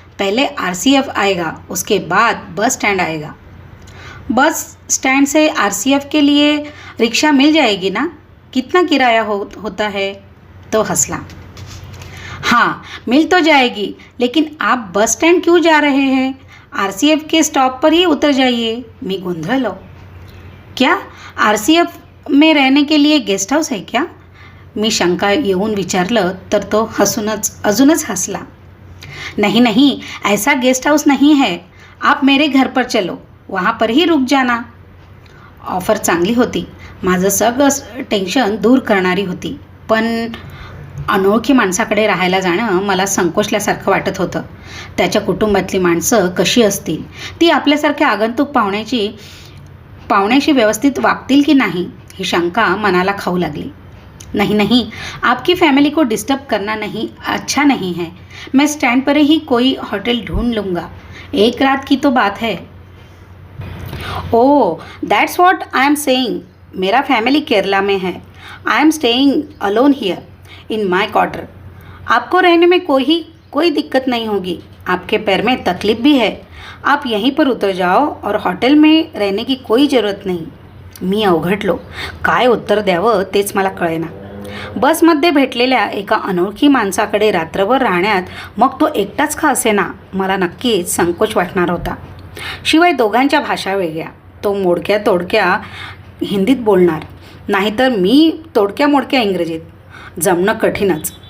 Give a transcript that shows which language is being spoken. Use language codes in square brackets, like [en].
[hi] पहले RCF आएगा, उसके बाद बस स्टैंड आएगा. बस स्टैंड से RCF के लिए रिक्शा मिल जाएगी ना? कितना किराया होता है? [mr] तो हंसला. [hi] हाँ, मिल तो जाएगी, लेकिन आप बस स्टैंड क्यों जा रहे हैं? RCF के स्टॉप पर ही उतर जाइए. [mr] मी गोंधळलो. [hi] क्या RCF में रहने के लिए गेस्ट हाउस है क्या? [mr] मी शंका येऊन विचारलं तर तो अजूनच हसला. [hi] नहीं नहीं, ऐसा गेस्ट हाउस नहीं है. आप मेरे घर पर चलो, वहाँ पर ही रुक जाना. [mr] ऑफर चांगली होती. माझं सगळं टेन्शन दूर करणारी होती. पण अनोळखी माणसाकडे राहायला जाणं मला संकोचल्यासारखं वाटत होतं. त्याच्या कुटुंबातली माणसं कशी असतील, ती आपल्यासारख्या आगंतुक पाहुण्याशी व्यवस्थित वागतील की नाही, ही शंका मनाला खाऊ लागली. [hi] नहीं नहीं, आपकी फैमिली को डिस्टर्ब करना नहीं अच्छा नहीं है. मैं स्टैंड पर ही कोई होटल ढूंढ लूँगा. एक रात की तो बात है. [en] Oh, that's what I am saying. [hi] मेरा फैमिली केरला में है. [en] I am staying alone here in my quarter. [hi] आपको रहने में कोई दिक्कत नहीं होगी. आपके पैर में तकलीफ भी है. आप यहीं पर उतर जाओ और हॉटेल में रहने की कोई ज़रूरत नहीं. [mr] मी अवघडलो. काय उत्तर द्यावं तेच मला कळेना. बसमध्ये भेटलेल्या एका अनोळखी माणसाकडे रात्रभर राहण्यात, मग तो एकटाच का असेना, मला नक्कीच संकोच वाटणार होता. शिवाय दोघांच्या भाषा वेगळ्या. तो मोडक्या तोडक्या हिंदीत बोलणार, नाहीतर मी तोडक्या मोडक्या इंग्रजीत. जमणं कठीणच.